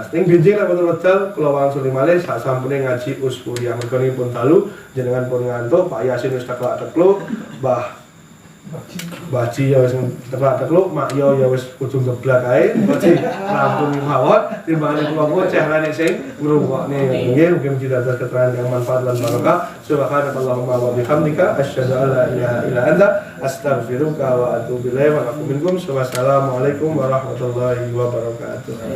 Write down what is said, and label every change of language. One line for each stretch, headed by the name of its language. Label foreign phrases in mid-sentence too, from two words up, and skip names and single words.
Javanese: Ning benjing nek wonten wedal kula wangsuli malih sak sampune ngaji Uspuriah mergo pun dalu jenengan pun ngantuk Pak Yasin wis teklak-tekluk Baji ya wis teklak-tekluk Mak Yo ya wis kudu ngeblak ae Baji rampung mawon timbangane kula pun cehrane sing ngrungokne nggih mugi dados keterangan yang manfaat lan barokah
Arabic: سبحانك اللهم وبحمدك أشهد أن لا إله إلا أنت أستغفرك وأتوب إليك ولكم منكم والسلام عليكم ورحمة الله وبركاته.